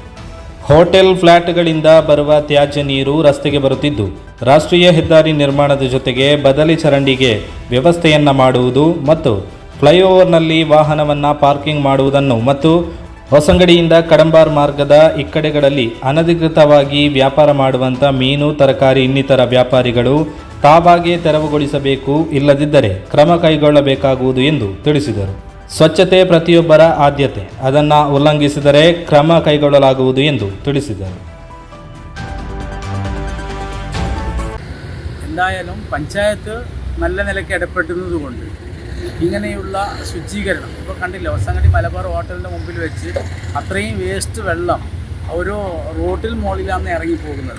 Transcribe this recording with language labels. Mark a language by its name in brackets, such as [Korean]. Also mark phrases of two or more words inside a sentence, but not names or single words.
[Kannada] ಹೋಟೆಲ್, ಫ್ಲಾಟ್ಗಳಿಂದ ಬರುವ ತ್ಯಾಜ್ಯ ನೀರು ರಸ್ತೆಗೆ ಬರುತ್ತಿದ್ದು, ರಾಷ್ಟ್ರೀಯ ಹೆದ್ದಾರಿ ನಿರ್ಮಾಣದ ಜೊತೆಗೆ ಬದಲಿ ಚರಂಡಿಗೆ ವ್ಯವಸ್ಥೆಯನ್ನ ಮಾಡುವುದು ಮತ್ತು ಫ್ಲೈಓವರ್ನಲ್ಲಿ ವಾಹನವನ್ನು ಪಾರ್ಕಿಂಗ್ ಮಾಡುವುದನ್ನು ಮತ್ತು ಹೊಸಂಗಡಿಯಿಂದ ಕಡಂಬಾರ್ ಮಾರ್ಗದ ಇಕ್ಕಡೆಗಳಲ್ಲಿ ಅನಧಿಕೃತವಾಗಿ ವ್ಯಾಪಾರ ಮಾಡುವಂಥ ಮೀನು, ತರಕಾರಿ ಇನ್ನಿತರ ವ್ಯಾಪಾರಿಗಳು ತಾವಾಗೇ ತೆರವುಗೊಳಿಸಬೇಕು, ಇಲ್ಲದಿದ್ದರೆ ಕ್ರಮ ಕೈಗೊಳ್ಳಬೇಕಾಗುವುದು ಎಂದು ತಿಳಿಸಿದರು. ಸ್ವಚ್ಛತೆ ಪ್ರತಿಯೊಬ್ಬರ ಆದ್ಯತೆ, ಅದನ್ನು ಉಲ್ಲಂಘಿಸಿದರೆ ಕ್ರಮ ಕೈಗೊಳ್ಳಲಾಗುವುದು ಎಂದು ತಿಳಿಸಿದರು. [Malayalam] എന്തായാലും പഞ്ചായത്ത് നല്ല നിലയ്ക്ക് ഇടപെടുന്നതുകൊണ്ട് ഇങ്ങനെയുള്ള ശുചീകരണം ഇപ്പോൾ കണ്ടില്ല, ഒസങ്ങടി മലബാർ ഹോട്ടലിൻ്റെ മുമ്പിൽ വെച്ച് അത്രയും വേസ്റ്റ് വെള്ളം ഒരു റോട്ടിൽ മുകളിലാണ് ഇറങ്ങിപ്പോകുന്നത്.